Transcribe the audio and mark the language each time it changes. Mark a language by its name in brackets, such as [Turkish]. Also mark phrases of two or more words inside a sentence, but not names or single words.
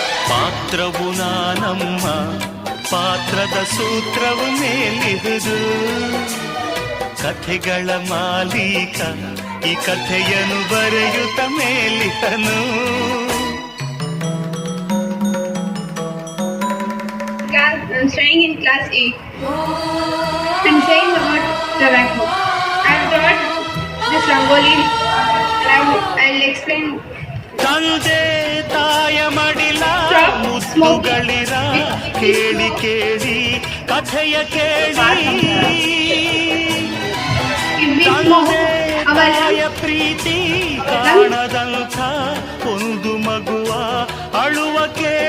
[Kannada] ಪಾತ್ರವು ನಾನಮ್ಮ, ಪಾತ್ರದ ಸೂತ್ರವು ಮೇಲಿಹುದು. ಕಥೆಗಳ ಮಾಲೀಕ ಈ ಕಥೆಯನ್ನು ಬರೆಯುತ್ತ ಮೇಲಿಹನು. [English] I'm staying in class 8. I'm saying about tobacco. I've brought this rangoli and I'll explain. [Kannada] ತಂದೆ ತಾಯ ಮಡಿಲ ಮುತ್ತುಗಳಿರ ಕೇಳಿ ಕೇಳಿ ಕಥೆಯ ಕೇಳಿ. ತಂದೆ ತಾಯ ಪ್ರೀತಿ ಕಾಣದಂಥ ಒಂದು ಮಗುವ ಅಳುವ